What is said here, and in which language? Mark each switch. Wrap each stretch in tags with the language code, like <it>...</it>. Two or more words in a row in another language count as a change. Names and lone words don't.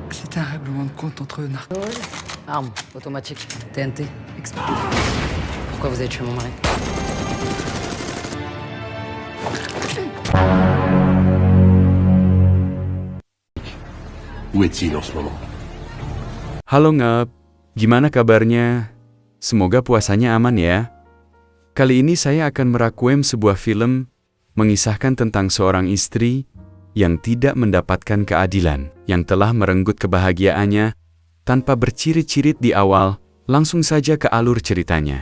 <fr>T'as un règlement de compte entre narcos. Arme, automatique, TNT, explosif. Pourquoi vous avez tué mon mari? Où est-il en ce moment?</fr> <id>Halo Ngap, gimana kabarnya? Semoga puasanya aman ya. Kali ini saya akan merakuem sebuah film mengisahkan tentang seorang istri yang tidak mendapatkan keadilan, yang telah merenggut kebahagiaannya tanpa bercirit-cirit di awal, langsung saja ke alur ceritanya.</id>